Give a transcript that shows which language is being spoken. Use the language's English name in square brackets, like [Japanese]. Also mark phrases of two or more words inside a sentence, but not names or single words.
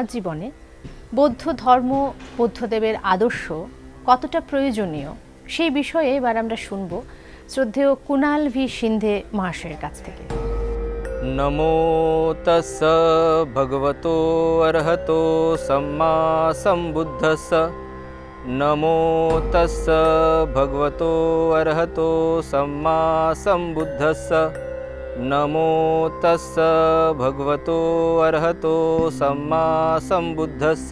[Bangla] জীবনে বৌদ্ধ ধর্ম, বৌদ্ধদেবের আদর্শ কতটা প্রয়োজনীয় সেই বিষয়ে এবার আমরা শুনব শ্রদ্ধেয় কুণাল ভি সিন্ধে মহাশয়ের কাছ থেকে। [Pali] नमो तस्स भगवतो अरहतो सम्मा सम्बुद्धस्स। नमो तस्स भगवतो अरहतो सम्मा सम्बुद्धस्स। नमो तस्स भगवतो अरहतो सम्मा सम्बुद्धस्स।